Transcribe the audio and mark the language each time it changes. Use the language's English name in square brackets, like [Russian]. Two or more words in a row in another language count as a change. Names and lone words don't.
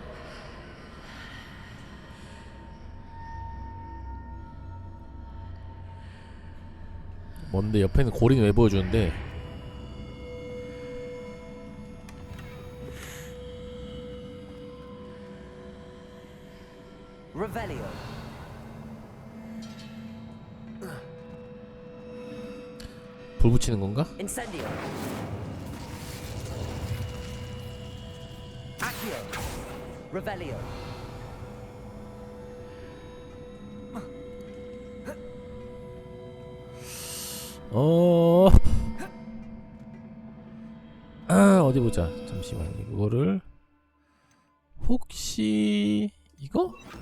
[Korean] 뭔데 옆에는 고리는 왜 보여주는데? Revelio. 불 붙이는 건가? Incendio. Accio. Revelio. 어디 보자. 잠시만. 이거를 혹시 이거?